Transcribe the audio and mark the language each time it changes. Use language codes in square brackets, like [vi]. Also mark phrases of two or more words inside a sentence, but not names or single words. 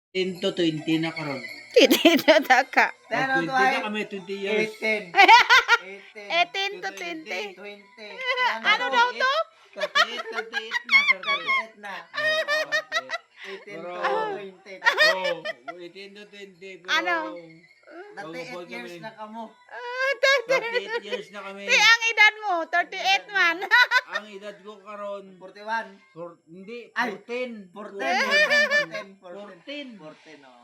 [hil] 10 to 20 na karon. [tl] Dito taka. 20 na kami, 20 years. 18. 18 to 20. 20. Ano daw to? 38 na, 38. 38 na. 18 Pero, to 20. oh, 18 to 20. Pero, Ano? [hil] 38 years na kamo. 38 years na kami. Di ang edad mo, 38 man. Ang edad ko karon, 41. [tl] hindi, Ay, 14. 14. 14. 14, oh.